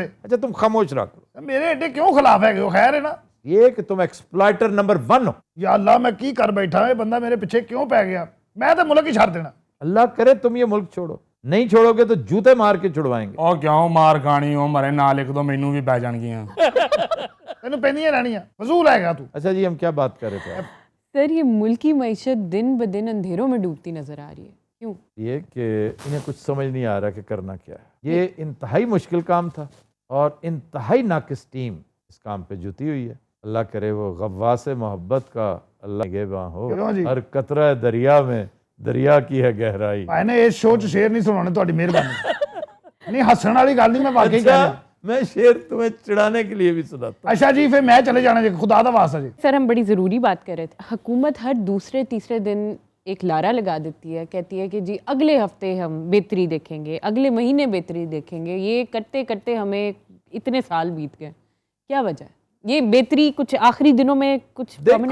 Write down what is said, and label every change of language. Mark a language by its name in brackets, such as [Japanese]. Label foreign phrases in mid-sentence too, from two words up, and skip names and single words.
[Urdu] اچھا تم خاموش رہا کرو۔ [Punjabi] میرے ایڈے کیوں خلاف ہے کہ خیر ہے نا؟ [Urdu] یہ کہ تم ایکسپلائٹر نمبر 1 ہو۔ [Punjabi] یا اللہ، میں کی کر بیٹھا ہے، بندہ میرے پیچھے کیوں پہ گیا؟ میں تو ملک ہی چھاڑ دینا۔ [Urdu] اللہ کرے تم یہ ملک چھوڑو، نہیں چھوڑو گے تو جوتے مار کے چھڑوائیں گے۔ [Punjabi] او کیوں مار کھانی ہو، مرے نہ لکھ دو، مینوں بھی پہ جان گیاں۔ تینوں پہنیاں رہنیاں، [Urdu] فضول ہے گا تو۔ اچھا جی، ہم کیا بات کر رہے تھے؟ سر یہ ملکی معیشت دن بدن اندھیروں میں ڈوبتی نظر آ رہی ہے، کیوں؟ یہ کہ انہیں کچھ سمجھ نہیں آ رہا کہ کرنا کیا ہے۔ یہ انتہائی مشکل کام تھا، اور انتہائی ناقص ٹیم اس کام پہ جتی ہوئی ہے۔ اللہ کرے وہ غواص محبت کا اللہ نگہباں ہو, کیوں جی؟ ہر قطرہ دریا میں دریا کی ہے گہرائی. [Punjabi] ਭਾਈ ਨੇ ਇਸ ਸ਼ੋਅ 'ਚ ਸ਼ੇਰ ਨਹੀਂ ਸੁਣਾਉਣੇ, ਤੁਹਾਡੀ ਮਿਹਰਬਾਨੀ. ਨਹੀਂ ਹੱਸਣ ਵਾਲੀ ਗੱਲ ਨਹੀਂ, ਮੈਂ ਵਾਕਈ ਕਹਿ ਰਿਹਾ. [Urdu] میں شعر تمہیں چڑھانے کے لیے بھی سناتا ہوں. [Punjabi] ਅੱਛਾ ਜੀ, ਫਿਰ ਮੈਂ ਚਲੇ ਜਾਣਾ ਜੀ, ਖੁਦਾ ਦਾ ਵਾਸਤਾ ਜੀ. [Urdu] سر ہم بڑی ضروری بات کر رہے تھے. حکومت ہر دوسرے تیسرے دن ایک لارا لگا دیتی ہے, کہتی ہے کہ جی اگلے ہفتے ہم بہتری دیکھیں گے, اگلے مہینے بہتری دیکھیں گے. یہ کرتے کرتے ہمیں اتنے سال بیت گئے. کیا وجہ ہے یہ بہتری کچھ آخری دنوں میں کچھ پرماننٹ